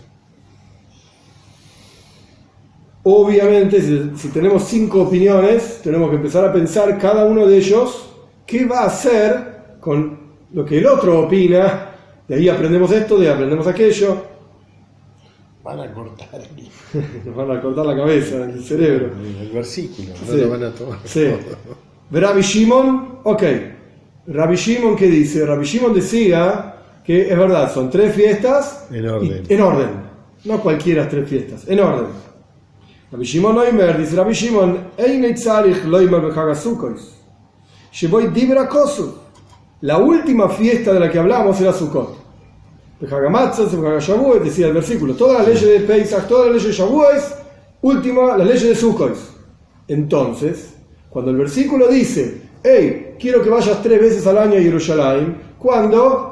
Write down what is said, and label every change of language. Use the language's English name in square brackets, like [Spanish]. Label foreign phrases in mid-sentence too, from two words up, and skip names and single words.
[Spanish] Obviamente, si tenemos 5 opiniones, tenemos que empezar a pensar cada uno de ellos qué va a hacer con lo que el otro opina. De ahí aprendemos esto, de ahí aprendemos aquello. Van a cortar aquí. Nos van a cortar la cabeza, el cerebro. El versículo, no Sí. lo van a tomar. Sí. Rabbi Shimon, ok. Rabbi Shimon, ¿qué dice? Rabbi Shimon decía que es verdad, son 3 fiestas. En orden. En orden. No cualquiera 3 fiestas, en orden. [Hebrew] רבי שמעון אומר, dice Rabbi Shimon, אינו צריך לומר בחג הסוכות שבו דיבר הכתוב. [Spanish] La última fiesta de la que hablamos era Sukkot. [Hebrew] בחג המצות בחג השבועות, [Spanish] decía el versículo, todas las leyes de Pesach, todas las leyes de Shavuot, última, las leyes de Sukkot. Entonces, cuando el versículo dice, hey, quiero que vayas 3 veces al año a Jerusalén, ¿cuándo?